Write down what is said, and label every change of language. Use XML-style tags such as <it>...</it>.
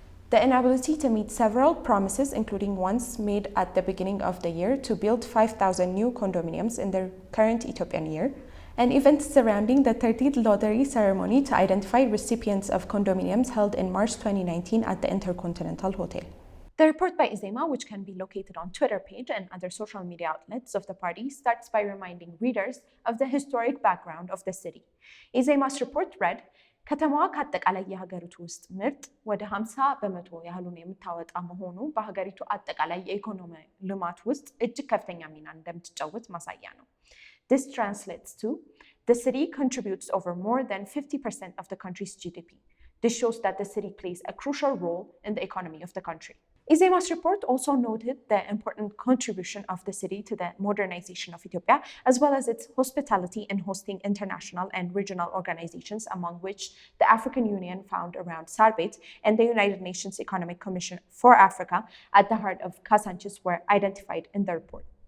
<en>the inability to meet several promises, including ones made at the beginning of the year to build 5,000 new condominiums in the current Ethiopian year, and events surrounding the 30th lottery ceremony to identify recipients of condominiums held in March 2019 at the Intercontinental Hotel. The report by Zeybe, which can be located on Twitter page and other social media outlets of the party, starts by reminding readers of the historic background of the city. Zeybe's report read,</en> <am>ከተማዋ ከአጠቃላይ የሀገሪቱ ውስጥ ምርት ወደ 50 በመቶ ያህሉን የምታወጣ መሆኑ በሀገሪቱ አጠቃላይ የኢኮኖሚ ልማት ውስጥ እጅግ ከፍተኛ ሚና እንደምትጫወት ማሳያ ነው።</am> <en>This translates to the city contributes over more than 50% of the country's GDP. This shows that the city plays a crucial role in the economy of the country. Zeybe's report also noted the important contribution of the city to the modernization of Ethiopia, as well as its hospitality in hosting international and regional organizations, among which the African Union found around Sarbet and the United Nations Economic Commission for Africa at the heart of Kasanchis were identified in the report.</en>